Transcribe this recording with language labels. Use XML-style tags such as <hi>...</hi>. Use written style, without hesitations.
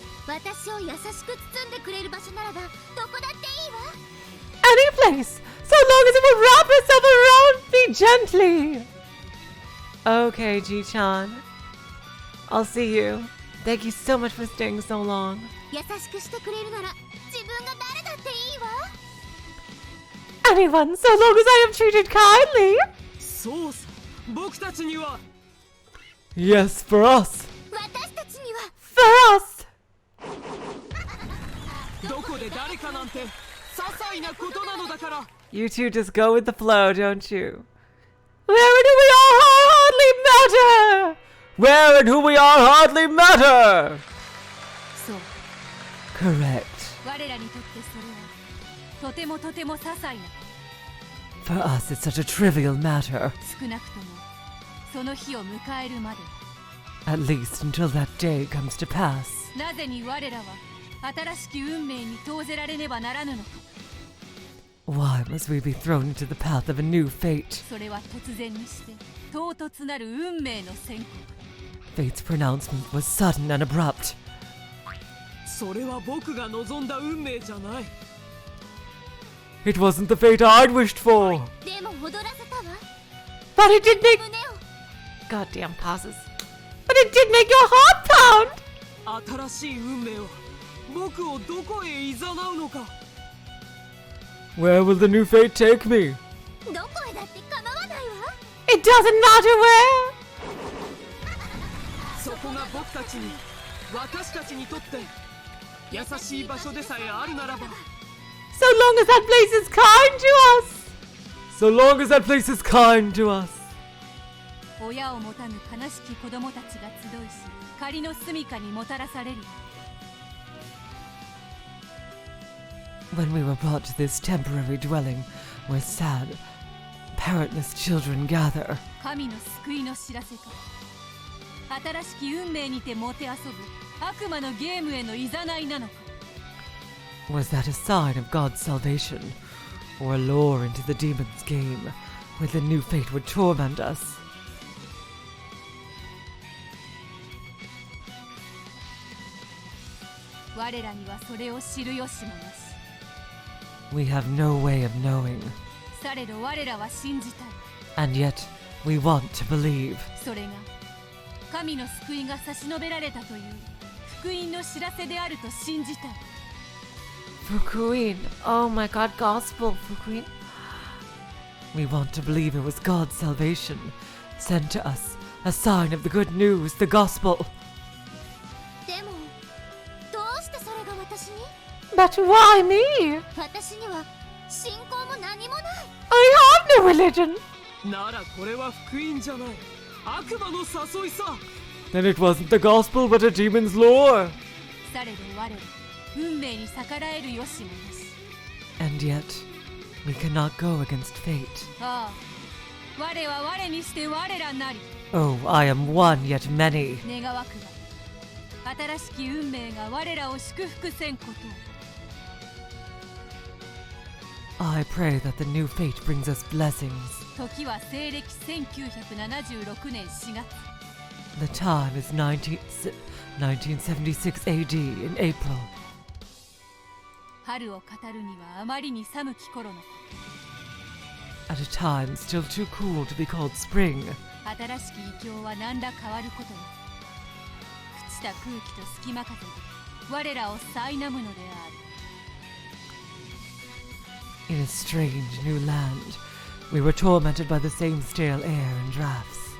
<ja>私を優しく包んでくれる場所ならばどこだっていいわ</ja> <en>Any place, so long as it will wrap itself around me gently. Okay, Ji-chan. I'll see you. Thank you so much for staying so long.</en> <ja>優しくしてくれるなら自分が誰だっていいわ</ja> <en>Anyone, so long as I am treated kindly.</en> <ja>そうさ僕たちには</ja> <en>Yes, for us.</en> <ja>私たちには</ja> <en>For us.</en> <ja>どこで誰かなんて些細なことなのだから</ja> <en>You two just go with the flow, don't you? Where and who we are hardly matter. Where and who we are hardly matter.</en> <ja>そう</ja> <en>Correct.</en> <ja>我らにとってそれはとてもとても些細な</ja> <en>For us, it's such a trivial matter.</en> <ja>少なくともその日を迎えるまで</ja> <en>At least until that day comes to pass.</en> <ja>なぜに我らは新しき運命に投ぜられねばならぬのか</ja> <en>Why must we be thrown into the path of a new fate?</en> <ja>それは突然にして唐突なる運命の宣告</ja> <en>Fate's pronouncement was sudden and abrupt.</en> <ja>それは僕が望んだ運命じゃない</ja> <en>It wasn't the fate I'd wished for.</en> <ja>でも踊らせたわ</ja> <en>But it did make...</en> <ja>胸を</ja> <en>Goddamn pauses. But it did make your heart pound!</en> <ja>新しい運命は僕をどこへ誘うのか</ja> <en>Where will the new fate take me?</en> <ja>どこへだって構わないわ</ja> <en>It doesn't matter where.</en> <ja>そこが僕たちに私たちにとって優しい場所でさえあるならば</ja> <en>So long as that place is kind to us. So long as that place is kind to us.</en> <ja>親を持たぬ悲しき子供たちが集いし仮の住処にもたらされる</ja> <en>When we were brought to this temporary dwelling where sad, parentless children gather,</en> <ja>神の救いの知らせか新しき運命にてもてあそぶ悪魔のゲームへのいざないなのか</ja> <en>was that a sign of God's salvation, or a lure into the demon's game, where the new fate would torment us?</en> <ja>我らにはそれを知る由もなし</ja> <en>We have no way of knowing,</en> <ja>されど我らは信じたい</ja> <en>and yet we want to believe.</en> <ja>それが神の救いが差し伸べられたという福音の知らせであると信じたい</ja> <en>Fukuin. Oh my god, gospel, Fukuin. We want to believe it was God's salvation, sent to us, a sign of the good news, the gospel.</en> <ja>でもどうしてそれが私に</ja> <en>But why me?</en> <ja>私には信仰も何もない</ja> <en>I have no religion.</en> <ja>ならこれは福音じゃない悪魔の誘いさ</ja> <en>Then it wasn't the gospel, but a demon's lure.</en> <ja>されど我ら運命に逆らえる由もなし</ja> <en>And yet, we cannot go against fate.</en> <ja>ああ我は我にして我らなり</ja> <en>Oh, I am one, yet many.</en> <ja>願わくば新しき運命が我らを祝福せんことを</ja> <en>I pray that the new fate brings us blessings.</en> <ja>時は西暦1976年4月</ja> <en>The time is 1976 AD in April.</en> <ja>春を語るにはあまりに寒き頃のこ</ja> <en>At a time still too cool to be called spring.</en> <ja>と新しき異境は何ら変わることなく朽ちた空気と隙間風で我らを苛むのである</ja> <en>In a strange new land, we were tormented by the same stale air and drafts.</en>